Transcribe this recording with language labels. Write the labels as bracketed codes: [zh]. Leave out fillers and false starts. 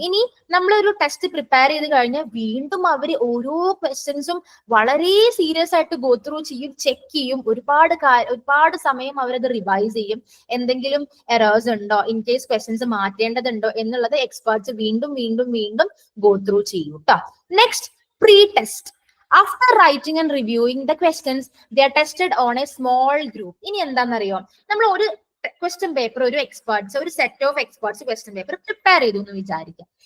[ml] ഇനി നമ്മളൊരു test prepare ചെയ്ത് കഴിഞ്ഞാൽ വീണ്ടും അവർ ഓരോ ക്വസ്റ്റ്യൻസും വളരെ സീരിയസ് ആയിട്ട് ഗോ ത്രൂ ചെയ്യും, ചെക്ക് ചെയ്യും, ഒരുപാട് സമയം അവരത് റിവൈസ് ചെയ്യും. എന്തെങ്കിലും എറേഴ്സ് ഉണ്ടോ, ഇൻ കേസ് ക്വസ്റ്റ്യൻസ് മാറ്റേണ്ടതുണ്ടോ എന്നുള്ളത് എക്സ്പേർട്സ് വീണ്ടും വീണ്ടും വീണ്ടും ഗോ ത്രൂ ചെയ്യും കേട്ടോ. Next, pre test. [en] After writing and reviewing the questions, they are tested on a small group. [ml] ഇനി എന്താണെന്നറിയോ, നമ്മൾ ഒരു ക്വസ്റ്റ്യൻ പേപ്പർ, ഒരു set of experts question paper prepare ചെയ്തു എന്ന് വിചാരിക്കാം.